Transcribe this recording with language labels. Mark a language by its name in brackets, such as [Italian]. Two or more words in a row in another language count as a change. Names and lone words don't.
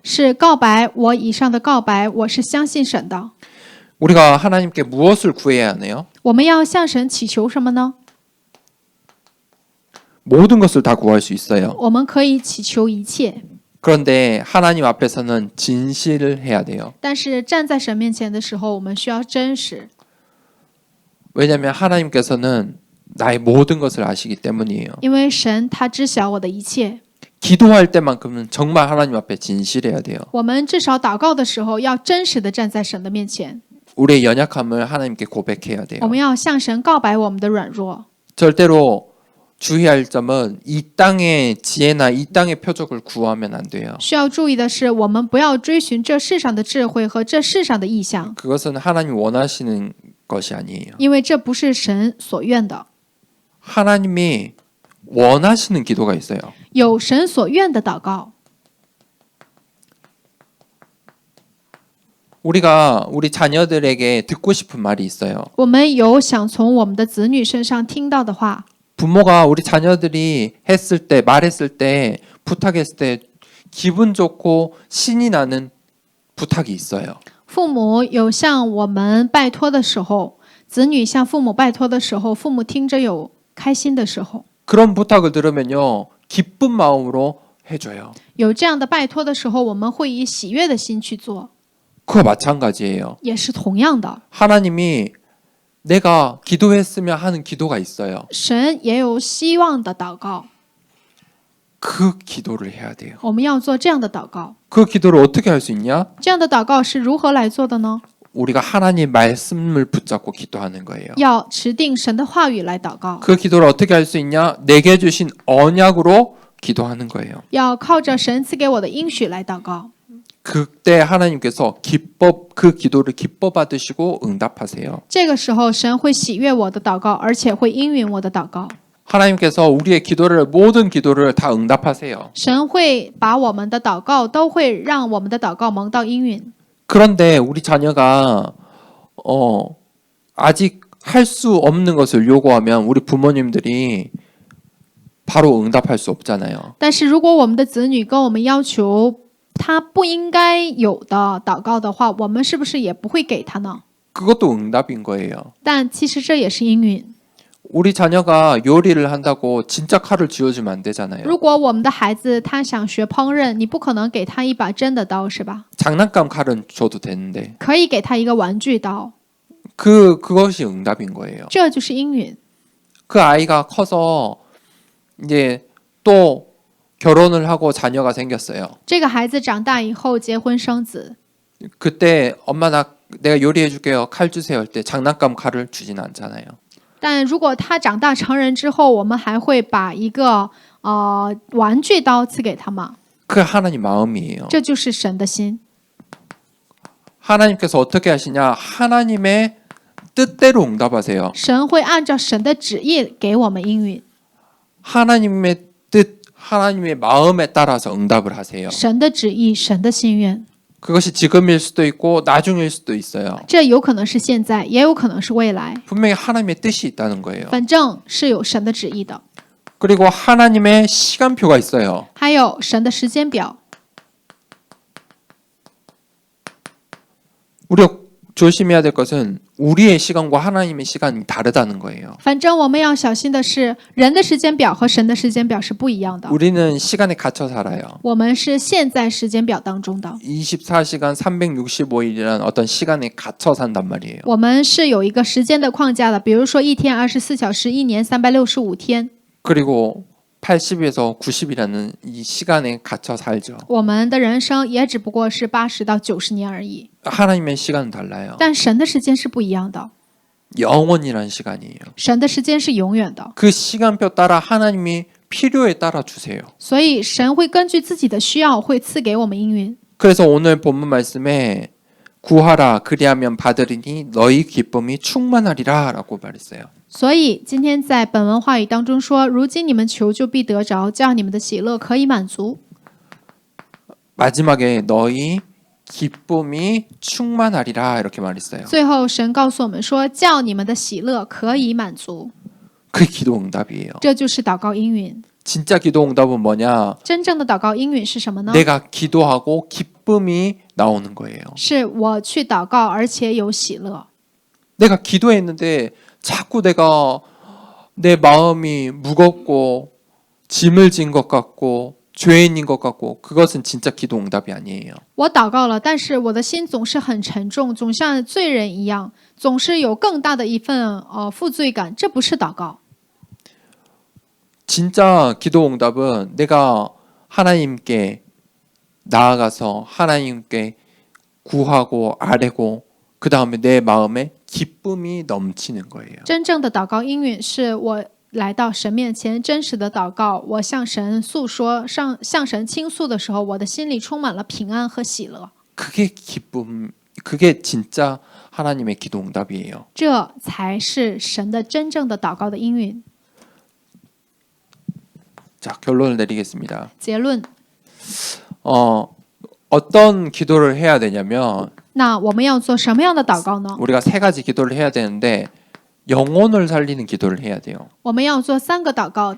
[Chinese] 是告白我以上的告白，我是相信神的。 [Korean] 우리가 하나님께 무엇을 구해야 하나요? [Chinese] 我们要向神祈求什么呢？ [Korean] 모든 것을 다 구할 수 있어요. [Chinese] 我们可以祈求一切， [Korean] 그런데 하나님 앞에서는 진실을 해야 돼요. [Chinese] 但是站在神面前的时候，我们需要真实， [Korean] 왜냐하면 하나님께서는 나의 모든 것을 아시기 때문이에요. [Chinese] 因为神他知晓我的一切。 [Korean] 기도할 때만큼은 정말 하나님 앞에 진실해야 돼요. [Chinese] 我们至少祷告的时候，要真实的站在神的面前， [Korean] 우리의 연약함을 하나님께 고백해야 돼요. [Chinese] 我们要向神告白我们的软弱。 [Korean] 절대로 주의할 점은 이 땅의 지혜나 이 땅의 표적을 구하면 안 돼요. [Chinese] 需要注意的是，我们不要追寻这世上的智慧和这世上的意象， [Korean] 그것은 하나님 원하시는 것이 아니에요. [Chinese] 因为这不是神所愿的。 [Korean] 하나님이 원하시는 기도가 있어요. [Chinese] 有神所愿的祷告， [Korean] 우리가 우리 자녀들에게 듣고 싶은 말이 있어요. [Chinese] 我们有想从我们的子女身上听到的话。 [Korean] 부모가 우리 자녀들이 했을 때, 말했을 때, 부탁했을 때 기분 좋고 신이 나는 부탁이 있어요. [Chinese] 父母有向我们拜托的时候，子女向父母拜托的时候，父母听着有开心的时候， [Korean] 그런 부탁을 들으면요, 기쁜 마음으로 해줘요. [Chinese] 有这样的拜托的时候，我们会以喜悦的心去做， [Korean] 그거 마찬가지예요. [Chinese] 也是同样的。 [Korean] 하나님이 내가 기도했으면 하는 기도가 있어요. [Chinese] 神也有希望的祷告， [Korean] 그 기도를 해야 돼요. [Chinese] 我们要做这样的祷告。 [Korean] 그 기도를 어떻게 할 수 있냐? [Chinese] 这样的祷告是如何来做的呢？ [Korean] 우리가 하나님 말씀을 붙잡고 기도하는 거예요. [Chinese] 要持定神的话语来祷告， [Korean] 그 기도를 어떻게 할 수 있냐? 내게 주신 언약으로 기도하는 거예요. [Chinese] 要靠着神赐给我的应许来祷告。 [Korean] 그때 하나님께서 그 기도를 기뻐 받으시고 응답하세요. [Chinese] 这个时候，神会喜悦我的祷告，而且会应允我的祷告。 [Korean] 하나님께서 우리의 모든 기도를 다 응답하세요. [Chinese] 神会把我们的祷告都会让我们的祷告蒙到应允。 [Korean] 그런데 우리 자녀가 아직 할 수 없는 것을 요구하면 우리 부모님들이 바로 응답할 수 없잖아요. [Chinese] 但是如果我们的子女跟我们要求他不应该有的祷告的话，我们是不是也不会给他呢？ [Korean] 그것도 응답인 거예요. [Chinese] 但其实这也是应允。 [Korean] 우리 자녀가 요리를 한다고 진짜 칼을 쥐어주면 안 되잖아요. [Chinese] 如果我们的孩子他想学烹饪，你不可能给他一把真的刀，是吧？ [Korean] 장난감 칼은 줘도 되는데 [Chinese] 可以给他一个玩具刀， [Korean] 그것이 응답인 거예요. [Chinese] 这就是应允。 [Korean] 그 아이가 커서 이제 또 결혼을 하고 자녀가 생겼어요. [Chinese] 这个孩子长大以后结婚生子， [Korean] 그때 엄마 내가 요리해 줄게요. 칼 주세요 할 때 장난감 칼을 주진 않잖아요. [Chinese] 但如果他长大成人之后，我们还会把一个玩具刀赐给他吗？ [Korean] 그 하나님 마음이에요. [Chinese] 这就是神的心。 [Korean] 하나님께서 어떻게 하시냐? 하나님의 뜻대로 응답하세요. [Chinese] 神会按照神的旨意给我们应允， [Korean] 하나님의 뜻, 하나님의 마음에 따라서 응답을 하세요. [Chinese] 神的旨意，神的心愿。 [Korean] 그것이 지금일 수도 있고 나중일 수도 있어요. [Chinese] 这有可能是现在，也有可能是未来， [Korean] 분명히 하나님의 뜻이 있다는 거예요. [Chinese] 反正是有神的旨意的。 [Korean] 그리고 하나님의 시간표가 있어요. [Chinese] 还有神的时间表， [Korean] 우리가 조심해야 될 것은 우리의 시간과 하나님의 시간이 다르다는 거예요. [Chinese] 反正我们要小心的是，人的时间表和神的时间表是不一样的。 [Korean] 우리는 시간에 갇혀 살아요. [Chinese] 我们是现在时间表当中的， [Korean] 24시간 365일이라는 어떤 시간에 갇혀 산단 말이에요. [Chinese] 我们是有一个时间的框架的。比如说一天24小时，一年365天， [Korean] 그리고 80에서 90이라는 이 시간에 갇혀 살죠. [Chinese] 我们的人生也只不过是80到90年而已。 [Korean] 하나님의 시간은 달라요. [Chinese] 但神的时间是不一样的， [Korean] 영원이라는 시간이에요. [Chinese] 神的时间是永远的， [Korean] 그 시간표 따라 하나님이 필요에 따라 주세요. [Chinese] 所以神会根据自己的需要会赐给我们应允。 [Korean] 그래서 오늘 본문 말씀에 구하라 그리하면 받으리니 너희 기쁨이 충만하리라 라고 말했어요. [Chinese] 所以今天在本文话语当中说，如今你们求就必得着，叫你们的喜乐可以满足。 [Korean] 마지막에 너희 기쁨이 충만하리라 이렇게 말했어요. [Chinese] 最后神告诉我们说，叫你们的喜乐可以满足， [Korean] 그 기도 응답이에요. [Chinese] 这就是祷告应允。 [Korean] 진짜 기도 응답은 뭐냐? [Chinese] 真正的祷告应允是什么呢？ [Korean] 내가 기도하고 기쁨이 나오는 거예요. [Chinese] 是我去祷告，而且有喜乐。 [Korean] 내가 기도했는데 자꾸 내가 내 마음이 무겁고 짐을 진 것 같고 죄인인 것 같고 그것은 진짜 기도 응답이 아니에요. [Chinese] 我祷告了，但是我的心总是很沉重，总像罪人一样，总是有更大的一份负罪感，这不是祷告。 [Korean] 진짜 기도 응답은 내가 하나님께 나아가서 하나님께 구하고 아뢰고 그 다음에 내 마음에 기쁨이 넘치는 거예요. [Chinese] 真正的祷告应允是我来到神面前，真实的祷告，我向神诉说，向神倾诉的时候，我的心里充满了平安和喜乐。 [Korean] 그게 기쁨, 그게 진짜 하나님의 기도 응답이에요. [Chinese] 这才是神的真正的祷告的应允。 [Korean] 자, 결론을 내리겠습니다. [Chinese] 结论， [Korean] 어떤 기도를 해야 되냐면 [Chinese] 那我们要做什么样的祷告呢？ [Korean] 우리가 세 가지 기도를 해야 되는데 영혼을 살리는 기도를 해야 돼요. [Chinese] 我们要做3个祷告。